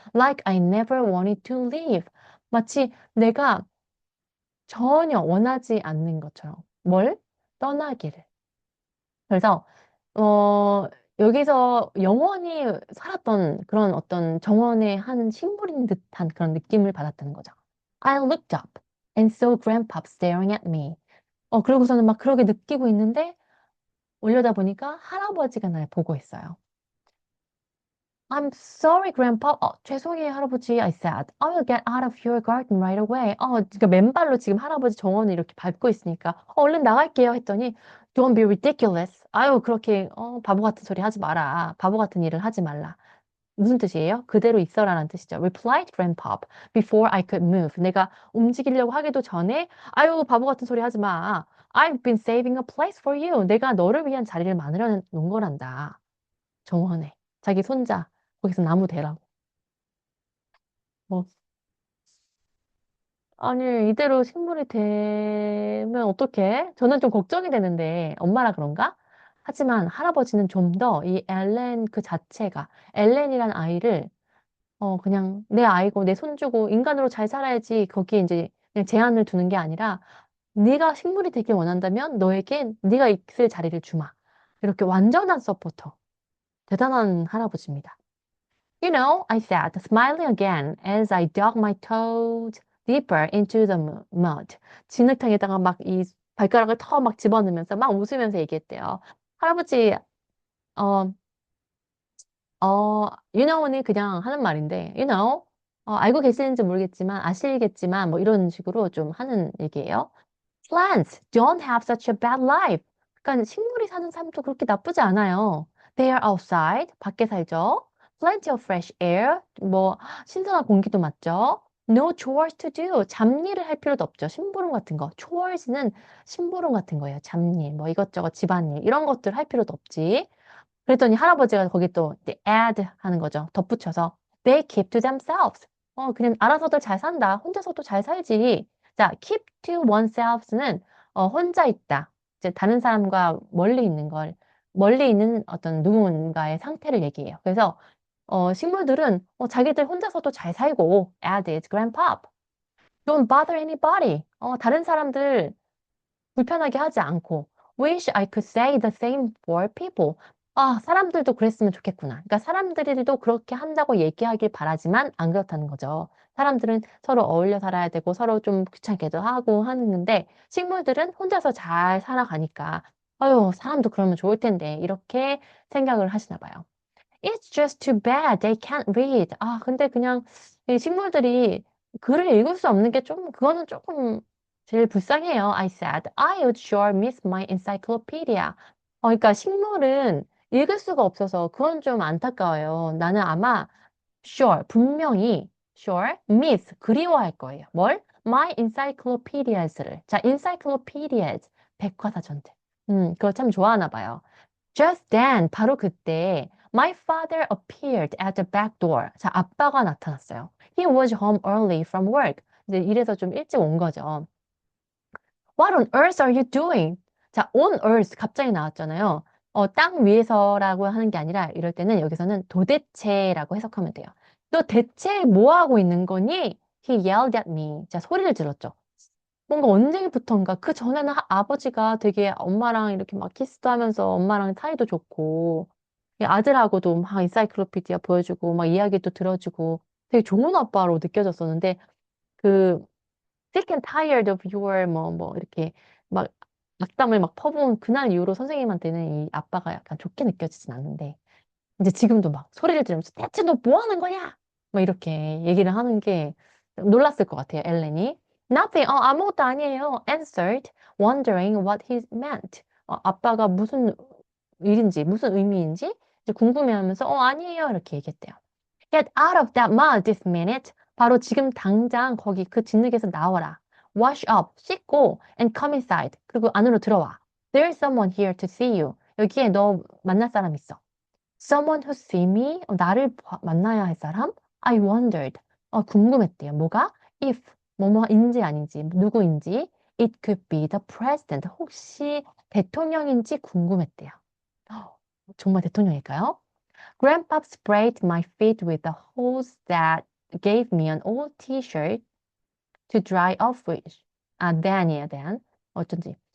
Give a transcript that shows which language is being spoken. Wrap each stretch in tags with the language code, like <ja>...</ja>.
<en>Like I never wanted to leave.</en> <ko>마치 내가 전혀 원하지 않는 것처럼. 뭘? 떠나기를. 그래서, 어, 여기서 영원히 살았던 그런 어떤 정원의 한 식물인 듯한 그런 느낌을 받았다는 거죠.</ko> <en>I looked up and saw Grandpa staring at me.</en> <ko>그러고서는 막 그렇게 느끼고 있는데 올려다 보니까 할아버지가 날 보고 있어요.</ko> <en>I'm sorry, Grandpa.</en> <ko>죄송해요, 할아버지.</ko> <en>I said. I will get out of your garden right away.</en> <ko>그러니까 맨발로 지금 할아버지 정원을 이렇게 밟고 있으니까, 얼른 나갈게요. 했더니,</ko> <en>Don't be ridiculous.</en> <ko>아유, 그렇게, 바보 같은 소리 하지 마라. 바보 같은 일을 하지 말라. 무슨 뜻이에요? 그대로 있어라는 뜻이죠.</ko> <en>Replied Grandpa before I could move.</en> <ko>내가 움직이려고 하기도 전에, 아유, 바보 같은 소리 하지 마.</ko> <en>I've been saving a place for you.</en> <ko>내가 너를 위한 자리를 만들어 놓은 거란다. 정원에. 자기 손자. 거기서 나무 대라고. 뭐, 아니, 이대로 식물이 되면 어떡해? 저는 좀 걱정이 되는데, 엄마라 그런가? 하지만 할아버지는 좀 더 이 엘렌 그 자체가, 엘렌이란 아이를, 그냥 내 아이고, 내 손주고, 인간으로 잘 살아야지, 거기에 이제 그냥 제한을 두는 게 아니라, 네가 식물이 되길 원한다면 너에게 네가 있을 자리를 주마. 이렇게 완전한 서포터. 대단한 할아버지입니다.</ko> <en>You know, I said, smiling again as I dug my toes deeper into the mud.</en> <ko>진흙탕에다가 막 이 발가락을 더 막 집어넣으면서 막 웃으면서 얘기했대요. 할아버지, 어, you know는 그냥 하는 말인데, you know, 알고 계시는지 모르겠지만, 아시겠지만, 뭐 이런 식으로 좀 하는 얘기예요.</ko> <en>Plants don't have such a bad life.</en> <ko>그러니까 식물이 사는 삶도 그렇게 나쁘지 않아요.</ko> <en>They are outside,</en> <ko>밖에 살죠.</ko> <en>Plenty of fresh air,</en> <ko>뭐 신선한 공기도 맞죠.</ko> <en>No chores to do,</en> <ko>잡일을 할 필요도 없죠. 심부름 같은 거. chores는 심부름 같은 거예요. 잡일, 뭐 이것저것 집안일 이런 것들 할 필요도 없지. 그랬더니 할아버지가 거기 또 이제 add 하는 거죠. 덧붙여서</ko> <en>they keep to themselves.</en> <ko>그냥 알아서들 잘 산다. 혼자서도 잘 살지. 자, keep to oneself는 혼자 있다. 이제 다른 사람과 멀리 있는 걸 멀리 있는 어떤 누군가의 상태를 얘기해요. 그래서 식물들은 자기들 혼자서도 잘 살고</ko> <en>added grandpop. Don't bother anybody.</en> <ko>다른 사람들 불편하게 하지 않고</ko> <en>wish I could say the same for people.</en> <ko>사람들도 그랬으면 좋겠구나. 그러니까 사람들도 그렇게 한다고 얘기하길 바라지만 안 그렇다는 거죠. 사람들은 서로 어울려 살아야 되고 서로 좀 귀찮게도 하고 하는데 식물들은 혼자서 잘 살아가니까 아유, 사람도 그러면 좋을 텐데 이렇게 생각을 하시나 봐요.</ko> <en>It's just too bad they can't read.</en> <ko>근데 그냥 이 식물들이 글을 읽을 수 없는 게 좀, 그거는 조금 제일 불쌍해요.</ko> <en>I said, I would sure miss my encyclopedia.</en> <ko>그러니까 식물은 읽을 수가 없어서 그건 좀 안타까워요. 나는 아마 sure, 분명히 sure, miss, 그리워할 거예요. 뭘?</ko> <en>My encyclopedias</en> <ko>를. 자, encyclopedias, 백과사전들. 그거 참 좋아하나 봐요.</ko> <en>Just then,</en> <ko>바로 그때,</ko> <en>my father appeared at the back door.</en> <ko>자, 아빠가 나타났어요.</ko> <en>He was home early from work.</en> <ko>이제 이래서 좀 일찍 온 거죠.</ko> <en>What on earth are you doing?</en> <ko>자, on earth 갑자기 나왔잖아요. 땅 위에서라고 하는 게 아니라 이럴 때는 여기서는 도대체라고 해석하면 돼요. 너 대체 뭐 하고 있는 거니?</ko> <en>He yelled at me.</en> <ko>자, 소리를 질렀죠. 뭔가 언제부턴가 그 전에는 아버지가 되게 엄마랑 이렇게 막 키스도 하면서 엄마랑 사이도 좋고 이 아들하고도 막 인사이클로피디아 보여주고 막 이야기도 들어주고 되게 좋은 아빠로 느껴졌었는데 그</ko> <en>sick and tired of your</en> <ko>뭐 이렇게 막 악담을 막 퍼부은 그날 이후로 선생님한테는 이 아빠가 약간 좋게 느껴지진 않는데 이제 지금도 막 소리를 지르면서 대체 너 뭐 하는 거냐? 막 이렇게 얘기를 하는 게 놀랐을 것 같아요, 엘렌이.</ko> <en>Nothing,</en> <ko>아무것도 아니에요.</ko> <en>Answered, wondering what he meant.</en> <ko>아빠가 무슨 일인지, 무슨 의미인지 이제 궁금해하면서 아니에요. 이렇게 얘기했대요.</ko> <en>Get out of that mud this minute.</en> <ko>바로 지금 당장 거기 그 진흙에서 나와라.</ko> <en>Wash up,</en> <ko>씻고,</ko> <en>and come inside.</en> <ko>그리고 안으로 들어와.</ko> <en>There's someone here to see you.</en> <ko>여기에 너 만날 사람 있어.</ko> <en>Someone who see me?</en> <ko>나를 만나야 할 사람?</ko> <en>I wondered.</en> <ko>궁금했대요. 뭐가? If 뭐뭐인지 아닌지, 누구인지.</ko> <en>It could be the president.</en> <ko>혹시 대통령인지 궁금했대요. 정말 대통령일까요?</ko> <en>Grandpa sprayed my feet with a hose that gave me an old t-shirt to dry off with. Then이에요, then.</en> <ko>어쩐지.</ko>